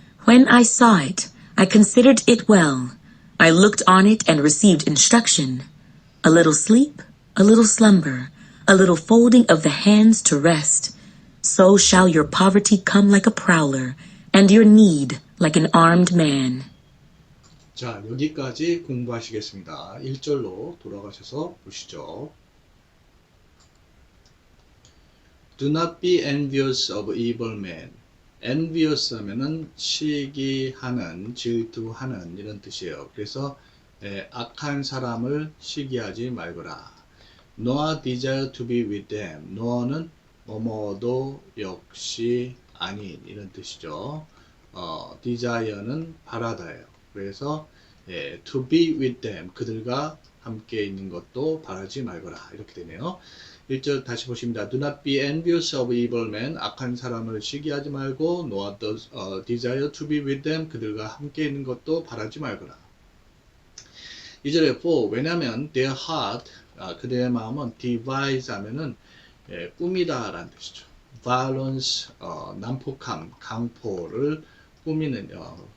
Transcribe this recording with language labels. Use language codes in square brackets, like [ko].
[en] When I saw it, I considered it well. I looked on it and received instruction. A little sleep, a little slumber, a little folding of the hands to rest. So shall your poverty come like a prowler, and your need like an armed man. [ko] 자, 여기까지 공부하시겠습니다. 1절로 돌아가셔서 보시죠. [en] Do not be envious of evil men. [ko] envious 하면은 시기하는, 질투하는 이런 뜻이에요. 그래서 악한 사람을 시기하지 말거라. [en] Nor desire to be with them. [ko] nor는 뭐뭐도 역시 아닌 이런 뜻이죠. desire는 바라다예요. 그래서 [en] to be with them, [ko] 그들과 함께 있는 것도 바라지 말거라 이렇게 되네요. 1절 다시 보십니다. [en] Do not be envious of evil men. [ko] 악한 사람을 시기하지 말고 [en] nor desire to be with them. [ko] 그들과 함께 있는 것도 바라지 말거라. 2절에 for, 왜냐하면 [en] their heart, [ko] 그들의 마음은 devise 하면은 꿈이다 라는 뜻이죠. violence, 난폭함, 강포를 꾸미느니라.